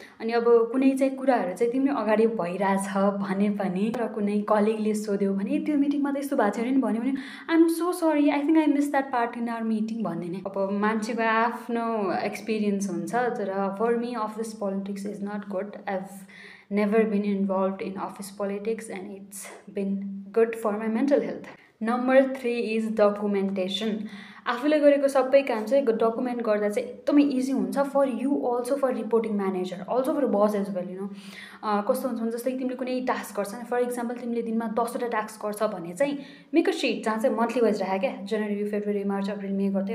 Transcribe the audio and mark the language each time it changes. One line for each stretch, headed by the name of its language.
Nepali: अनि अब कुनै चाहिँ कुराहरू चाहिँ तिमीले अगाडि भइरहेछ भने पनि र कुनै कलिगले सोध्यो भने त्यो मिटिङमा त यस्तो भएको थियो नि भन्यो भने
English: I am so sorry, I think I miss that part in our meeting
Nepali: भन्दैन. अब मान्छेको आफ्नो एक्सपिरियन्स हुन्छ, तर
English: For me office politics is not good. I have never been involve in office politics and it's been good for my mental health. Number 3 is documentation.
Nepali: आफूले गरेको सबै काम चाहिँ डकुमेन्ट गर्दा चाहिँ एकदमै इजी हुन्छ
English: For you, also for reporting manager, also for boss as well.
Nepali: कस्तो हुन्छ जस्तै कि तिमीले कुनै टास्क गर्छ नि, फर इक्जाम्पल तिमीले दिनमा 10वटा टास्क गर्छ भने चाहिँ
English: make a sheet
Nepali: जहाँ चाहिँ मन्थली वाइज राखेँ क्या, जनवरी फेब्रुअरी मार्च अप्रिल मे गर्दै.